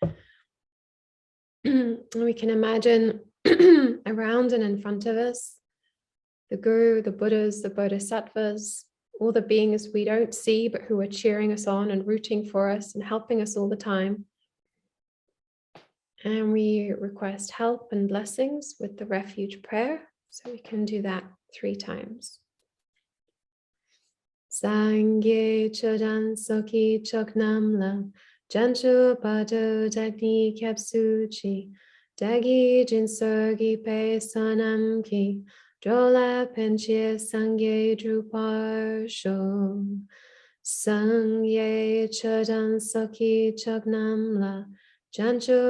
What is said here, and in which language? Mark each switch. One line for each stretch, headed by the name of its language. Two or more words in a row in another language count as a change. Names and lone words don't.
English: We can imagine around and in front of us, the Guru, the Buddhas, the Bodhisattvas, all the beings we don't see, but who are cheering us on and rooting for us and helping us all the time. And we request help and blessings with the Refuge Prayer. So we can do that 3 times.
Tibetan: སངས་རྒྱས་ཆོས་དང་ཚོགས་ཀྱི་མཆོག་རྣམས་ལ། བྱང་ཆུབ་བར་དུ་བདག་ནི་སྐྱབས་སུ་མཆི། བདག་གིས་སྦྱིན་སོགས་བགྱིས་པའི་བསོད་ནམས་ཀྱིས འགྲོ་ལ་ཕན་ཕྱིར་སངས་རྒྱས་འགྲུབ་པར་ཤོག། སངས་རྒྱས་ཆོས་དང་ཚོགས་ཀྱི་མཆོག་རྣམས་ལ། བྱང་ཆུབ